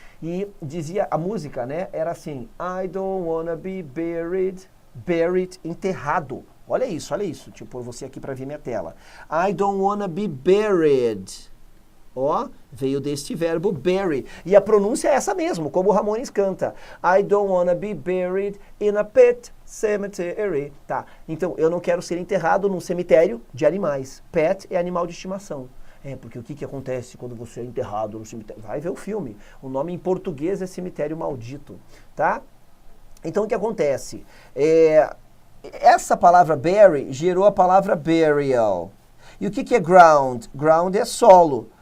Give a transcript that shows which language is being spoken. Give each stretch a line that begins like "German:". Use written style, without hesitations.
Portuguese: E dizia, a música, né, era assim,
English: I don't wanna be buried,
Portuguese: enterrado. Olha isso, tipo, pôr você aqui para ver minha tela.
English: I don't wanna be buried.
Portuguese: Ó, veio deste verbo bury. E a pronúncia é essa mesmo, como o Ramones canta.
English: I don't wanna be buried in a pet cemetery.
Portuguese: Tá, então eu não quero ser enterrado num cemitério de animais. Pet é animal de estimação. Porque o que acontece quando você é enterrado no cemitério? Vai ver o filme. O nome em português é Cemitério Maldito, tá? Então o que acontece? Essa palavra bury gerou a palavra burial. E o que é ground? Ground é solo.